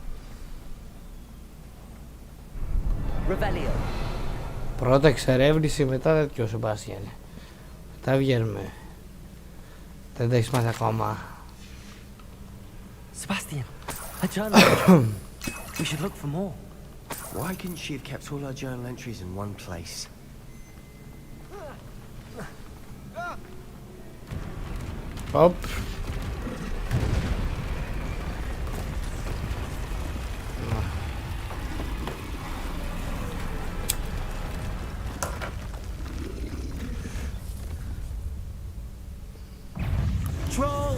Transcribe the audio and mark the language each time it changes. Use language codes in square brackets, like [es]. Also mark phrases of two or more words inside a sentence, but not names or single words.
[el] Revelio. Πρώτα εξερεύνηση, μετά τέτοιο Σεμπάστιαν. Μετά βγαίνουμε. Δεν τα έχεις μάθει ακόμα. [en] Sebastian, a journal. We should look for more. Why couldn't she have kept all our journal entries in one place? Hop. Troll!